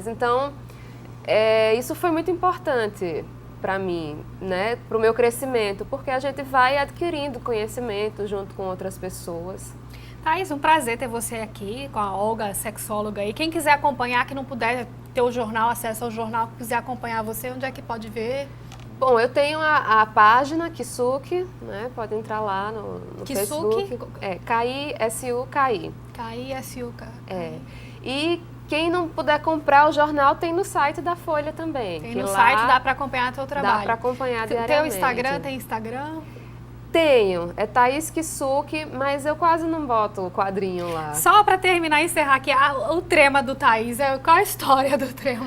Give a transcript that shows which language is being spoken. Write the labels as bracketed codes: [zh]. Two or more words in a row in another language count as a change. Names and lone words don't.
[pt] Então, isso foi muito importante para mim, né, para o meu crescimento, porque a gente vai adquirindo conhecimento junto com outras pessoas. Thaís, um prazer ter você aqui com a Olga, sexóloga. E quem quiser acompanhar, que não puder ter o jornal, acesso ao jornal, quiser acompanhar você, onde é que pode ver? Bom, eu tenho a página Kisuki, né? Pode entrar lá no Facebook. K-I-S-U-K-I. K-I-S-U-K-I. E quem não puder comprar o jornal, tem no site da Folha também. Tem no site, dá para acompanhar teu trabalho. Dá para acompanhar diariamente. Teu Instagram, tem Instagram? Tenho, é Thaís Kisuki, mas eu quase não boto o quadrinho lá. Só para terminar e encerrar aqui, o trema do Thaís, qual a história do trema?